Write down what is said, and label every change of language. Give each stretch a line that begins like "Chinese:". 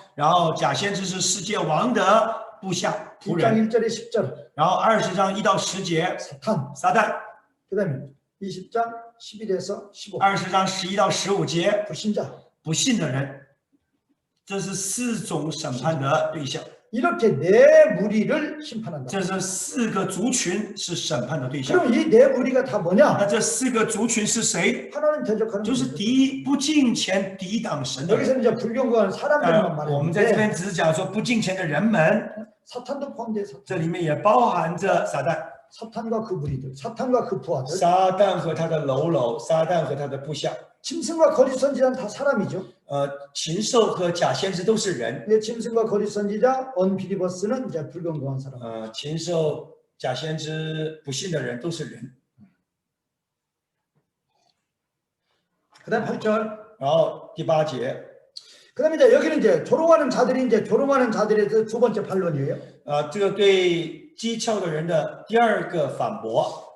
Chinese: 然后假先知是世界王的部下仆
Korean: 1장
Chinese: 人，
Korean: 1절에 10절.
Chinese: 然后20章1到10节
Korean: 사탄.
Chinese: 撒旦，
Korean: 그다음에 20장 11에서 15.
Chinese: 20章11到15节
Korean: 불신자.
Chinese: 不信的人，这是4种审判的对象，
Korean: 이렇게 네 무리를 심판한다.
Chinese: 这是4个族群是审判的对象。
Korean: 그럼 이 네 무리가 다 뭐냐?
Chinese: 那这4个族群是谁？
Korean: 하나님 대적하는
Chinese: 就是
Korean: 분들.
Chinese: 不敬虔、抵挡神的人。
Korean: 여기서 이제 불경거하는 사람들만
Chinese: 我们在这
Korean: 말했는데
Chinese: 边只是讲说不敬虔的人们，
Korean: 사탄도 포함돼.
Chinese: 这里面也包含着撒旦。
Korean: 사탄과 그 무리들, 사탄과 그 부하들,
Chinese: 撒旦和他的喽啰，撒旦和他的部下，
Korean: 짐승과 거짓 선지자는 다 사람이죠.
Chinese: 禽兽和假先知都是人。
Korean: 근데 짐승과 거짓 선지자, 언빌리버스는 이제 불경거한 사람.
Chinese: 禽兽、假先知、不信的人都是人。
Korean: 그다음 8절.
Chinese: 然后第8节，
Korean: 그다음에 이제 여기는 이제 조롱하는 자들에 대해서 두 번째 반론이에요.
Chinese: 这个对讥诮的人的第2个反驳。